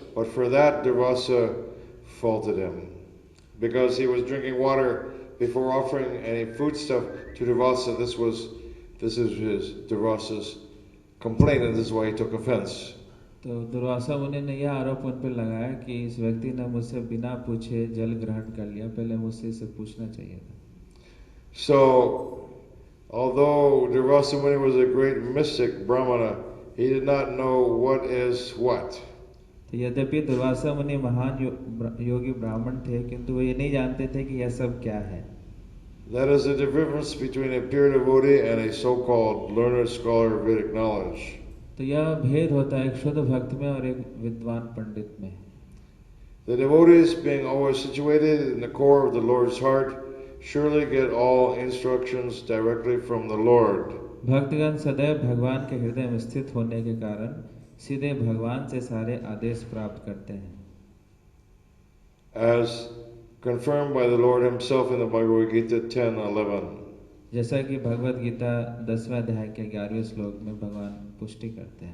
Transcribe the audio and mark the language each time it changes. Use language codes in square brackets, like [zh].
[en] But for that, Durvasa faulted him, because he was drinking water before offering any foodstuff to Durvasa. This is his Durvasa's complaint, and this is why he took offense. [hi] तो दुर्वासा मुनि ने यह आरोप उन पर लगाया कि इस व्यक्ति ने मुझसे बिना पूछे जल ग्रहण कर लिया, पहले मुझसे इसे पूछना चाहिए था। [en] So, although Durvasa Muni was a great mystic Brahmana, he did not know what is what. [hi] तो यद्यपि दुर्वासा मुनि महान योगी ब्राह्मण थे किंतु वो ये नहीं जानते थे कि यह सब क्या है। [en] That is the difference between a pure devotee and a so-called learned scholar of Vedic knowledge. [hi] तो यह भेद होता है एक शुद्ध भक्त में और एक विद्वान पंडित में. [en] The devotees, being always situated in the core of the Lord's heart, surely get all instructions directly from the Lord. [hi] भक्तगण सदैव भगवान के हृदय में स्थित होने के कारण सीधे भगवान से सारे आदेश प्राप्त करते हैं. [en] As confirmed by the Lord himself in the Bhagavad-gita 10:11. [hi] जैसा कि भगवद गीता 10वें अध्याय के 11वें श्लोक में भगवान पुष्टि करते हैं.